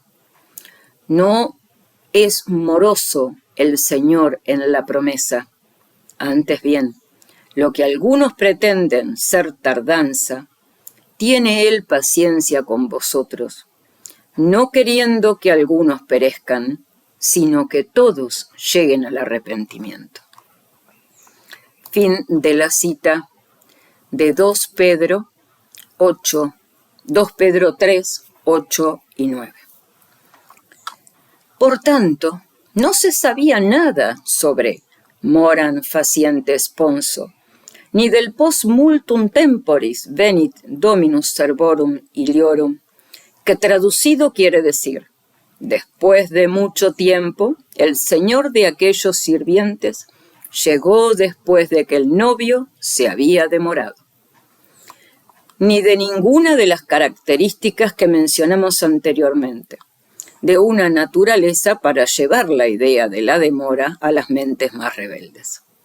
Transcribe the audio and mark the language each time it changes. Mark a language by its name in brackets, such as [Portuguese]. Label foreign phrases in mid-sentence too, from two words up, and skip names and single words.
[Spanish] No es moroso el Señor en la promesa, antes bien, lo que algunos pretenden ser tardanza, tiene Él paciencia con vosotros, no queriendo que algunos perezcan, sino que todos lleguen al arrepentimiento. Fin de la cita de 2 Pedro 3, 8 y 9. Por tanto, no se sabía nada sobre [Latin] moram facientes sponso, [Spanish] ni del [Latin] post multum temporis venit dominus servorum iliorum, [Spanish] que traducido quiere decir: después de mucho tiempo, el Señor de aquellos sirvientes llegó después de que el novio se había demorado. Ni de ninguna de las características que mencionamos anteriormente, de una naturaleza para llevar la idea de la demora a las mentes más rebeldes.